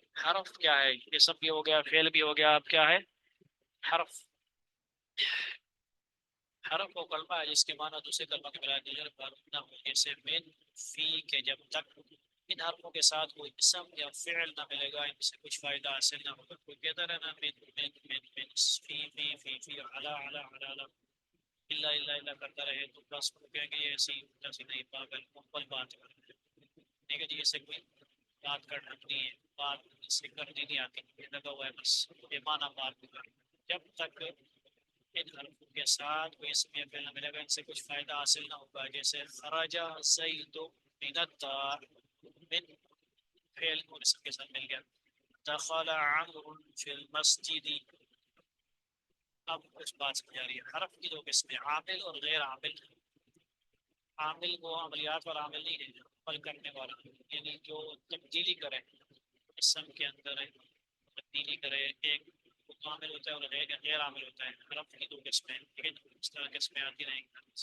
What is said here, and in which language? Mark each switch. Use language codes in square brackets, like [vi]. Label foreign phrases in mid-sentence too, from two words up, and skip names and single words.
[ur] حرف کیا ہے، یہ سب بھی ہو گیا، فعل بھی ہو گیا، اب کیا ہے حرف، حرف وہ کلمہ ہے جس کے معنی دوسرے کلمہ کے بلائے دیگر نہ ہو، جیسے من، فی کے، جب تک ان حرفوں کے ساتھ کوئی اسم یا فعل نہ ملے گا ان سے کچھ فائدہ حاصل نہ ہوگا، کوئی کہتا رہنا [ar] من فی علا علا علا علا [ur] اللہ کرتا رہے تو بس وہ کہیں گے یہ ایسی نہیں، پاگل مقبل بات ہے، ٹھیک ہے جی، اسے کوئی بات کرنا نہیں ہے، بات سے کرنی نہیں آتی، یہ لگا ہوا ہے بس یہ معنی بات کر، جب تک ان حرفوں کے ساتھ کوئی اسم یا فعل نہ ملے گا ان سے کچھ فائدہ حاصل نہ ہوگا، جیسے [ar] خرج زید من الدار، [ur] من فعل اور اسم کے ساتھ مل گیا، [ar] دخل عمرو فی المسجد، [ur] اب کچھ بات سمجھ آ رہی ہے۔ حرف کی دو قسمیں، عامل اور غیر عامل، عامل وہ عملیات والا عامل نہیں ہے، عمل کرنے والا، یعنی جو تبدیلی کرے اسم کے اندر تبدیلی کرے، ایک عامل ہوتا ہے اور غیر عامل ہوتا ہے، حرف کی دو قسمیں، ٹھیک ہے، اس طرح قسمیں آتی رہیں گی۔